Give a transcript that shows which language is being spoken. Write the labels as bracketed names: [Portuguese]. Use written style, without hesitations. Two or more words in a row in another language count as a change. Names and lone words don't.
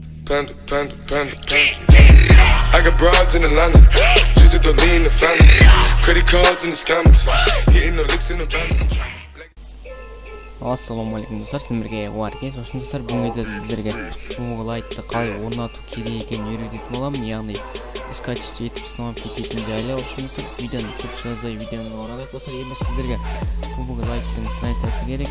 [English] panda, panda, panda, panda. I got broads in Atlanta, just to lean the family. Credit cards in the scammers, hitting the licks in the van. [Kazakh] Ассалаумағалейкум достар, сіздерге уарке. Сосын достар, бүгін де сіздерге Google Lite'ды қалай орнату керек екенін үйрететін боламын. Яғни скачать етіп сынап кететін жайлы. Сосын достар, видеоны көп жазбай видеоны оралайық. Достар, енді сіздерге Google Lite'дың страницасы керек.